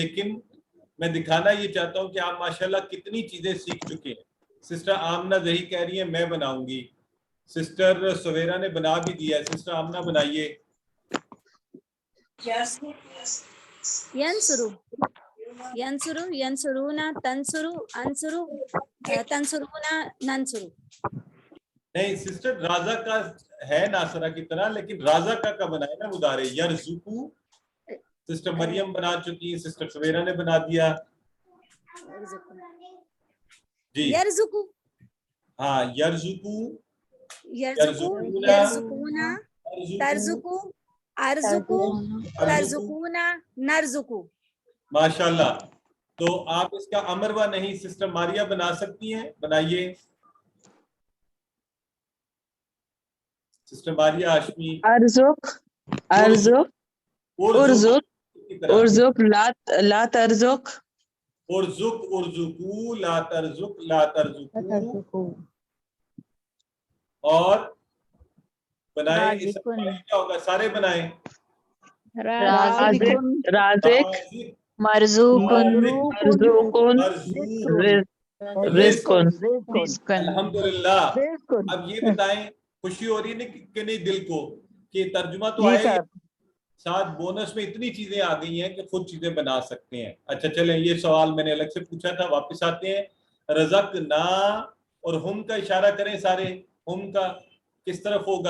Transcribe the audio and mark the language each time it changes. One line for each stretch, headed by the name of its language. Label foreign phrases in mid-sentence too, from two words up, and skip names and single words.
Urdu: لیکن میں دکھانا یہ چاہتا ہوں کہ آپ ماشاءاللہ کتنی چیزیں سیکھ چکے ہیں. سسٹر آمنہ زہی کہہ رہی ہیں میں بناؤں گی, سسٹر سویرا نے بنا بھی دیا ہے. سسٹر آمنہ بنائیے.
Arabic: ینصرو, ینصرو, ینصرونا, تنصرو, انصرو, تنصرونا, ننصرو.
Urdu: نہیں سسٹر, رازا کا ہے ناصرہ کی طرح, لیکن رازا کا بنائے نا مضارع. یرزقو سسٹر مریم بنا چکی, سسٹر سویرا نے بنا دیا. جی
Arabic: یرزقو,
Urdu: ہاں,
Arabic: یرزقو, یرزقو, یرزقونا, ترزقو, ارزقو, ترزقونا, نرزقو.
Urdu: माशाल्लाह। تو آپ اس کا امر و نہیں سسٹر ماریہ بنا سکتی ہیں، بنائیے سسٹر ماریہ ہاشمی.
Arabic: ارزق ارزق ارزق ارزق لا ترزق ارزق ارزقوا لا ترزق لا ترزقوا.
Urdu: اور بنائے، اس کا کیا ہوگا، سارے بنائے.
Arabic: رازق رازق مرزوق مرزوق رزق
Urdu: अल्हम्दुलिल्लाह। اب یہ بتائیں، خوشی ہو رہی ہے کہ نہیں دل کو کہ ترجمہ تو آیا، ساتھ بونس میں اتنی چیزیں آ گئی ہیں کہ خود چیزیں بنا سکتے ہیں. اچھا چلیں، یہ سوال میں نے الگ سے پوچھا تھا، واپس آتے ہیں. رزق نا اور ہم کا اشارہ کریں سارے، ہم کا کس طرف ہوگا?